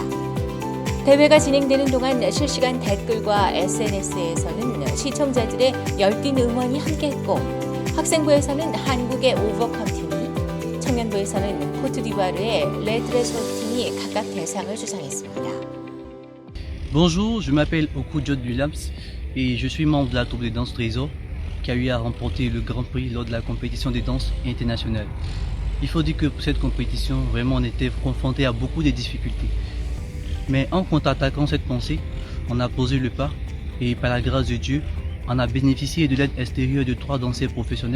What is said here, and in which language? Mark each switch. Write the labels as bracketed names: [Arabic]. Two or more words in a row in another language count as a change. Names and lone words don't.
[Korean] 대회가 진행되는 동안 실시간 댓글과 SNS에서는 시청자들의 열띤 응원이 함께했고 학생부에서는 한국의 오버컴 팀이, 청년부에서는 코트디부아르의 레드레소 팀이 각각 대상을 수상했습니다. [French] Bonjour, je m'appelle Oku Jod Williams et je suis membre de la troupe de danse Trésor qui a eu à remporter le Grand Prix lors de la compétition des danses internationales. Il faut dire que pour cette compétition, vraiment on était confronté à beaucoup de difficultés. Mais en contre-attaquant cette pensée, on a posé le pas et par la grâce de Dieu, on a bénéficié de l'aide extérieure de 3 danseurs professionnels.